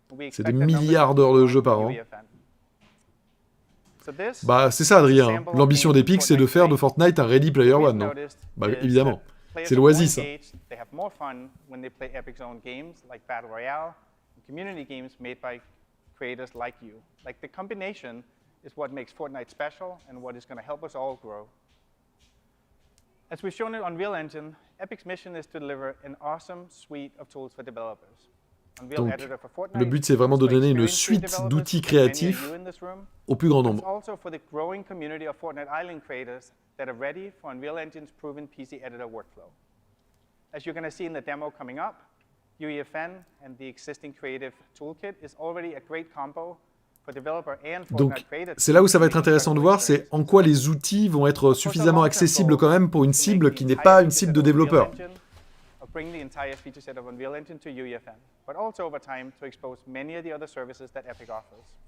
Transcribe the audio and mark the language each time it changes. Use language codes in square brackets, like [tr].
[fr] C'est des milliards d'heures de jeu par an. Bah, c'est ça, Adrien. L'ambition d'Epic, c'est de faire de Fortnite un Ready Player One, non? Bah, évidemment. C'est l'oasis, ça. [en] They have more fun when they play Epic's own games like Battle Royale and community games made by creators like you. Like the combination is what makes Fortnite special and what is going to help us all grow. As we've shown in Unreal Engine, Epic's mission is to deliver an awesome suite of tools for developers. [fr] Donc, le but, c'est vraiment de donner une suite d'outils créatifs au plus grand nombre. [en] Also for the growing community of Fortnite Island creators that are ready for Unreal Engine's proven PC editor workflow. As you're going to see in the demo coming up, UEFN and the existing creative toolkit is already a great combo for developer and Fortnite creators. [fr] Donc, c'est là où ça va être intéressant de voir, c'est en quoi les outils vont être suffisamment accessibles quand même pour une cible qui n'est pas une cible de développeur. [en] Bring the entire feature set of Unreal Engine to UEFN, but also over time to expose many of the other services that Epic offers.